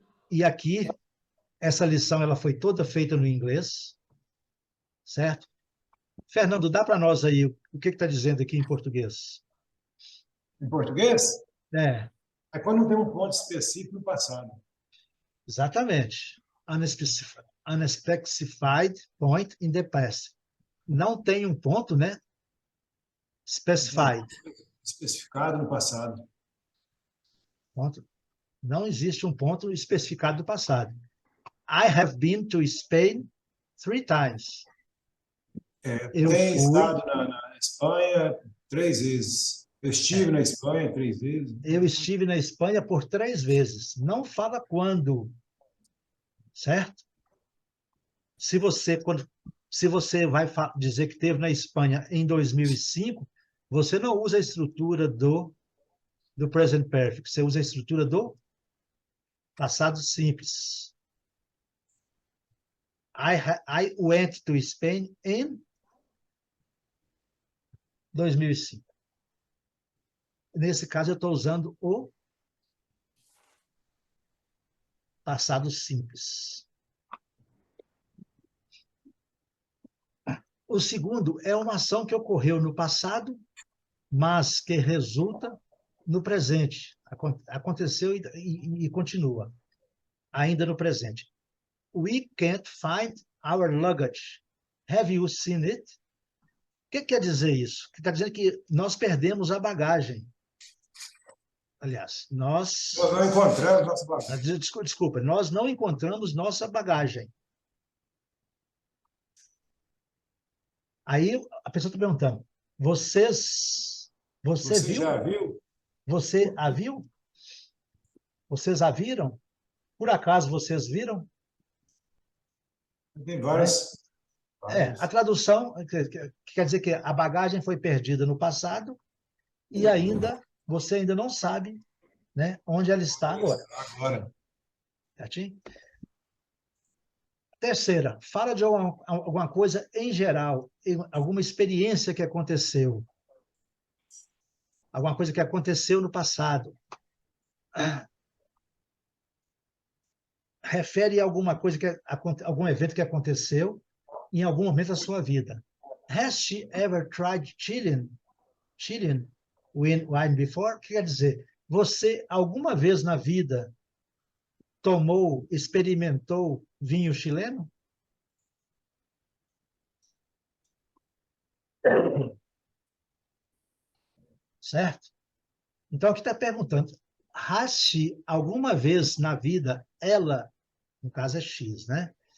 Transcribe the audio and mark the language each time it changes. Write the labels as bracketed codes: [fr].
[pt] E aqui, essa lição ela foi toda feita no inglês, certo? Fernando, dá para nós aí o que está dizendo aqui em português? Em português, É, quando não tem um ponto específico no passado. exatamente. [en] Unspecified point in the past. [pt] Não tem um ponto, né? Specified. Especificado no passado. Ponto. Não existe um ponto especificado do passado. [en] I have been to Spain 3 times. [pt] Eu Tem fui, estado na Espanha 3 vezes. Eu estive na Espanha 3 vezes. eu estive na Espanha por 3 vezes. Não fala quando, certo? Se você vai dizer que esteve na Espanha em 2005, você não usa a estrutura do present perfect, você usa a estrutura do passado simples. [en] I went to Spain in 2005. [pt] Nesse caso, eu estou usando o passado simples. O segundo é uma ação que ocorreu no passado, mas que resulta no presente. Aconteceu e continua, ainda no presente. [en] We can't find our luggage. Have you seen it? [pt] O que quer dizer isso? Está dizendo que nós perdemos a bagagem. Aliás, Nós não encontramos nossa bagagem. Desculpa, nós não encontramos nossa bagagem. Aí a pessoa está perguntando, você viu? Já viu? Você a viu? Vocês a viram? Por acaso vocês viram? Tem várias. A tradução quer dizer que a bagagem foi perdida no passado e ainda você ainda não sabe, né, onde ela está agora. Certinho? Terceira, fala de alguma coisa em geral, alguma experiência que aconteceu. Alguma coisa que aconteceu no passado. Refere a alguma coisa algum evento que aconteceu em algum momento da sua vida. [en] Has she ever tried Chilean wine before? [pt] O que quer dizer? Você alguma vez na vida experimentou vinho chileno? Certo? Então, aqui está perguntando, [en] has she, [pt] alguma vez na vida, ela, no caso é X, né?